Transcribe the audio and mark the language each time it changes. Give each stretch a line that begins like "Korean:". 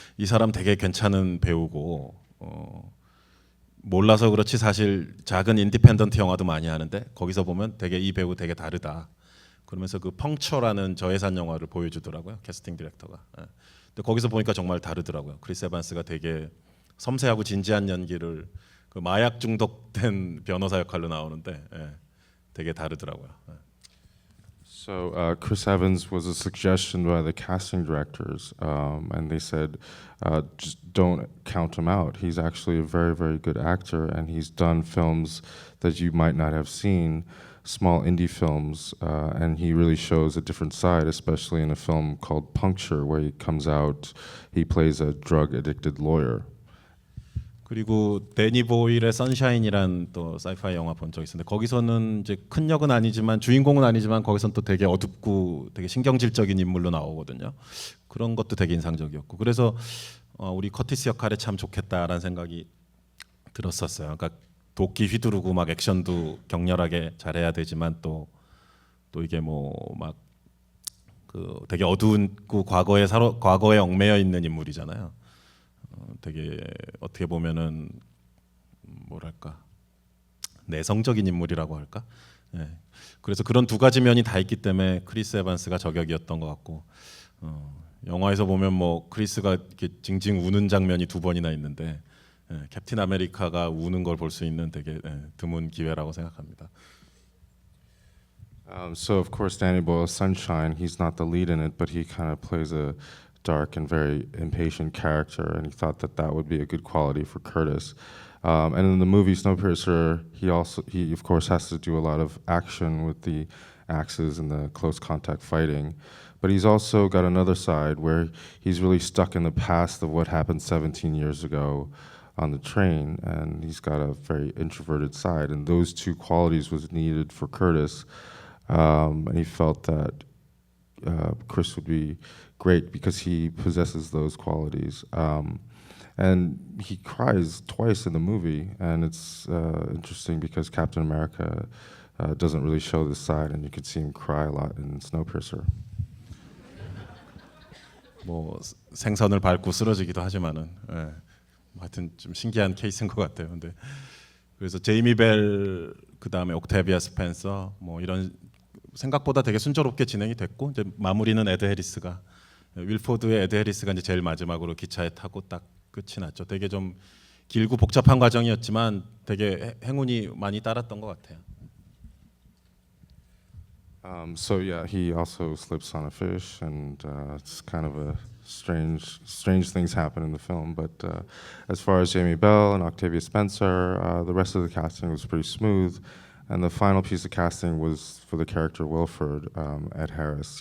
Korean: 이 사람 되게 괜찮은 배우고 몰라서 그렇지 사실 작은 인디펜던트 영화도 많이 하는데 거기서 보면 되게 이 배우 되게 다르다. 그러면서 그 펑처라는 저예산 영화를 보여주더라고요, 캐스팅 디렉터가. 예. 근데 거기서 보니까 정말 다르더라고요. 크리스 에반스가 되게 섬세하고 진지한 연기를 그 마약 중독된 변호사 역할로 나오는데 되게 다르더라고요.
English: So Chris Evans was a suggestion by the casting directors, and they said, just don't count him out. He's actually a very, very good actor, and he's done films that you might not have seen, small indie films, and he really shows a different side, especially in a film called Puncture, where he comes out, he plays a drug-addicted lawyer.
Korean: 그리고 데니 보일의 선샤인이란 또 사이파이 영화 본 적 있었는데 거기서는 이제 큰 역은 아니지만 주인공은 아니지만 거기서는 또 되게 어둡고 되게 신경질적인 인물로 나오거든요. 그런 것도 되게 인상적이었고 그래서 우리 커티스 역할에 참 좋겠다라는 생각이 들었었어요. 그러니까 도끼 휘두르고 막 액션도 격렬하게 잘해야 되지만 또 이게 뭐 막 그 되게 어두운 과거에 얽매여 있는 인물이잖아요. 되게 어떻게 보면은 뭐랄까 내성적인 인물이라고 할까. 예. 그래서 그런 두 가지 면이 다 있기 때문에 크리스 에반스가 저격이었던 것 같고 영화에서 보면 뭐 크리스가 이렇게 징징 우는 장면이 두 번이나 있는데 캡틴 아메리카가 우는 걸 볼 수 있는 되게 드문 기회라고 생각합니다.
English: So of course Danny Boyle's Sunshine, he's not the lead in it, but he kind of plays a dark and very impatient character, and he thought that that would be a good quality for Curtis. And in the movie Snowpiercer, he of course has to do a lot of action with the axes and the close contact fighting, but he's also got another side where he's really stuck in the past of what happened 17 years ago on the train, and he's got a very introverted side, and those two qualities was needed for Curtis, and he felt that Chris would be great because he possesses those qualities. And he cries twice in the movie, and it's interesting because Captain America doesn't really show this side, and you can see him cry a lot in Snowpiercer.
Korean: 뭐 생선을 밟고 쓰러지기도 하지만은 하여튼 좀 신기한 케이스인 것 같아요. 근데 그래서 제이미 벨 그다음에 옥타비아 스펜서 뭐 이런 생각보다 되게 순조롭게 진행이 됐고 이제 마무리는 에드 해리스가 윌포드의 에드 해리스가 이제 제일 마지막으로 기차에 타고 딱 끝이 났죠. 되게 좀 길고 복잡한 과정이었지만 되게 행운이 많이 따랐던 것 같아요.
English: So yeah, he also slips on a fish, and it's kind of a strange things happen in the film. But as far as Jamie Bell and Octavia Spencer, the rest of the casting was pretty smooth. And the final piece of casting was for the character Wilford, Ed Harris.